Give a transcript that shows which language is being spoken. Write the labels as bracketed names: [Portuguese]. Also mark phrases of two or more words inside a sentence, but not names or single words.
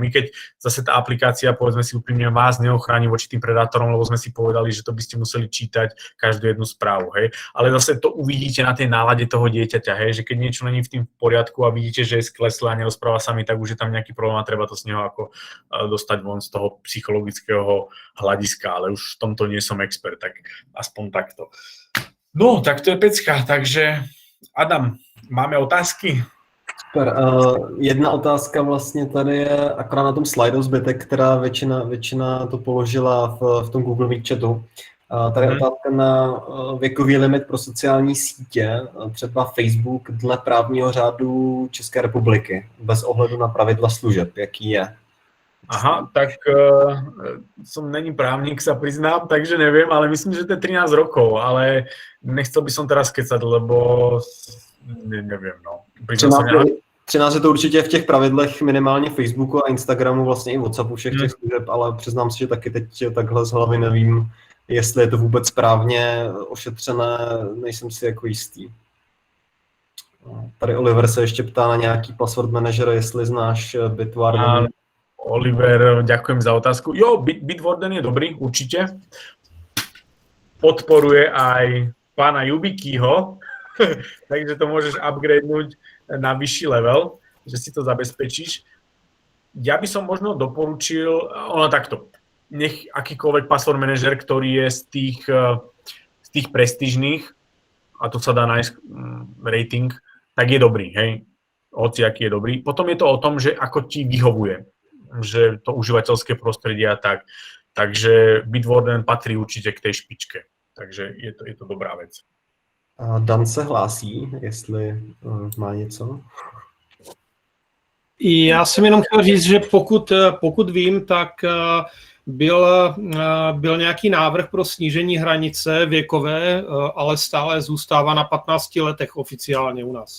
[Slovak] I keď zase tá aplikácia, povedzme si úprimne, vás neochráni voči tým predátorom, lebo sme si povedali, že to by ste museli čítať každú jednu správu, hej. Ale zase to uvidíte na tej nálade toho dieťaťa, hej, že keď niečo není v tým poriadku a vidíte, že je skleslé a nerozpráva sa mi, tak už je tam nejaký problém a treba to s neho ako dostať von z toho psychologického hľadiska, ale už v tomto nie som expert, tak aspoň takto. No, tak to je pecka, takže Adam, máme otázky? Super. [Czech] Jedna otázka vlastně tady je akorát na tom slajdu zbytek, která většina to položila v tom Google Meet chatu. Tady je otázka na věkový limit pro sociální sítě, třeba Facebook dle právního řádu České republiky, bez ohledu na pravidla služeb, jaký je? [Slovak] Aha, tak som není právnik, sa priznám, takže neviem, ale myslím, že to je 13 rokov, ale nechcel by som teraz kecať, lebo neviem, no. [Czech] 13 je to určitě v těch pravidlech minimálně Facebooku a Instagramu, vlastně i WhatsAppu, všech těch služeb, ale přiznám si, že taky teď takhle z hlavy nevím, jestli je to vůbec správně ošetřené, nejsem si jako jistý. Tady Oliver se ještě ptá na nějaký [English] password manager, [Czech] jestli znáš Bitwarden. [Slovak] Oliver, ďakujem za otázku. Jo, Bitwarden je dobrý, určite. Podporuje aj pána Yubikyho, takže to môžeš upgradenúť na vyšší level, že si to zabezpečíš. Ja by som možno doporučil, takto, nech akýkoľvek [English] password manager, [Slovak] ktorý je z tých prestížnych, a to sa dá nájsť rating, tak je dobrý, hej, hociaký je dobrý. Potom je to o tom, že ako ti vyhovuje, že to užívateľské prostredie a tak. takže Bitwarden patrí určite k tej špičke. Takže je to dobrá vec. [Czech] A Dan se hlásí, jestli má něco. Já jsem jenom chtěl říct, že pokud vím, tak byl nějaký návrh pro snížení hranice věkové, ale stále zůstává na 15 letech oficiálně u nás.